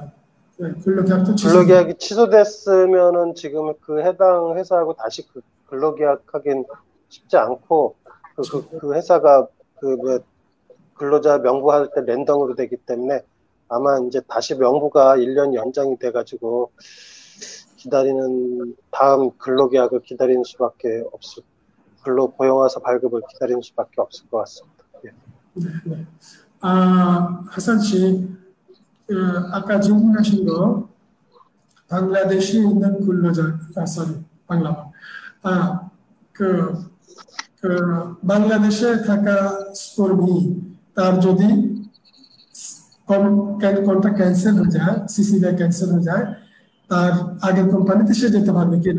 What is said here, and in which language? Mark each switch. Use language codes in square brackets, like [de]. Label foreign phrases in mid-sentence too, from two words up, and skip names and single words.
[ko] 근로계약이 취소됐으면은 지금 그 해당 회사하고 다시 그 근로계약하긴 쉽지 않고 그 회사가 근로자 명부할 때 랜덤으로 되기 때문에 아마 이제 다시 명부가 1년 연장이 돼가지고 기다리는 다음 근로계약을 기다리는 수밖에 근로 고용화사 발급을 기다리는 수밖에 없을 것 같습니다. 예. 네. 하산 씨. 아까 질문하신 거 방글라데시에 있는 근로자, [bn] বাংলাদেশে থাকা কর্মী তার যদি [en] contract cancel [bn] হয়ে যায়, সিসিবি ক্যান্সেল হয়ে যায়, তার আগের কোম্পানিতে সে যেতে পারবে কিনা?